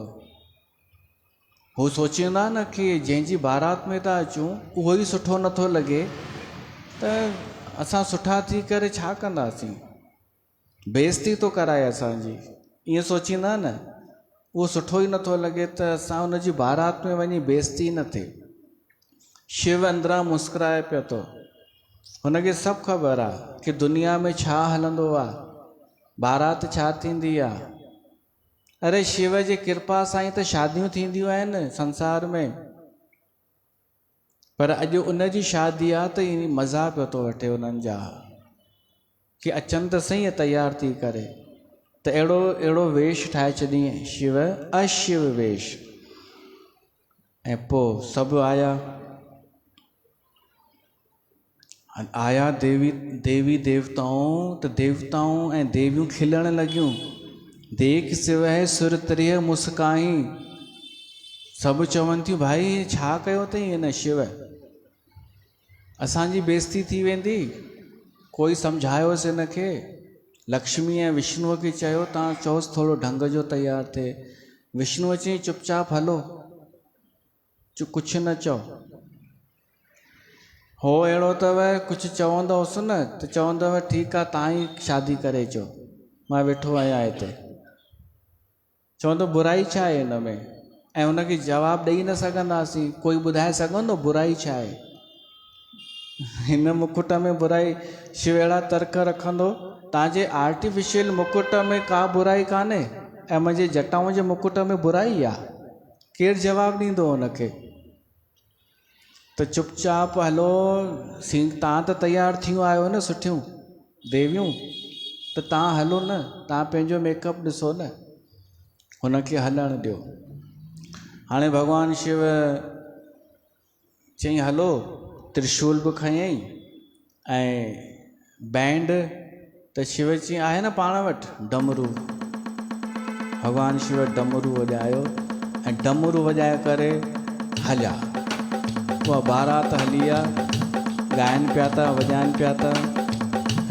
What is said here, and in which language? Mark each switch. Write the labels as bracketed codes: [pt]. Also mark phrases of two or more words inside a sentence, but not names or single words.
[sd] हू सोचींदा न कि जंहिंजी बारात में था अचूं उहो ई सुठो नथो लॻे त असां सुठा थी करे छा कंदासीं, बेइज़ती थो कराए असांजी, ईअं सोचींदा न। उहो सुठो ई नथो लॻे त असां हुनजी बारात में वञी बेइज़ती न थिए। शिव अंदरां मुस्कुराए पियो थो। हुनखे सभु ख़बर आहे कि दुनिया में छा हलंदो आहे, बारात छा थींदी आहे। अरे शिव जी कृपा सां ई त शादियूं थींदियूं आहिनि संसार में। पर अॼु उनजी शादी आहे त इन मज़ा पियो थो वठे उन्हनि जा कि अचनि त सही तयार थी करे त अहिड़ो वेश ठाहे छॾियईं शिव, अशिव वेश। ऐं पोइ सभु आया देवी देवताऊं, त देवताऊं ऐं देवियूं खिलण लॻियूं। [awa] देख शिव है सुर त्रिय मुस्काई। [sd] सभु चवनि थियूं भाई छा कयो अथई हिन शिव, असांजी बेइज़ती थी वेंदी, कोई सम्झायोसि हिनखे। लक्ष्मी ऐं विष्णुअ खे चयो तव्हां चयोसि थोरो ढंग जो तयारु थिए। विष्णुअ चई चुपचाप हलो, कुझु न चओ। हो अहिड़ो अथव कुझु चवंदोसि न त चवंदव ठीकु आहे तव्हां ई शादी करे अचो, मां वेठो आहियां हिते। चवंदो बुराई छा आहे हिन में, ऐं हुनखे जवाबु ॾेई न सघंदासीं। कोई ॿुधाए सघंदो बुराई छा आहे हिन मुकुट में? बुराई शिव अहिड़ा तर्क रखंदो, तव्हांजे आर्टिफिशियल मुकुट में का बुराई कान्हे ऐं मुंहिंजे जटाऊं जे मुकुट में बुराई आहे। केरु जवाबु ॾींदो हुनखे? त चुपचाप हलो, तव्हां त तयारु थियूं आहियो न सुठियूं देवियूं, त तव्हां हलो न, तव्हां पंहिंजो मेकअप ॾिसो न। हुनखे हलणु ॾियो। हाणे भॻवानु शिव चई हलो, त्रिशूल बि खयईं ऐं बैंड, त शिव चई आहे न पाण वटि डमरू। भॻवानु शिव डमरू वॼायो ऐं डमरू वॼाए करे हलिया। उहा बारात हली आहे, ॻाइनि पिया था, वॼाइनि पिया था।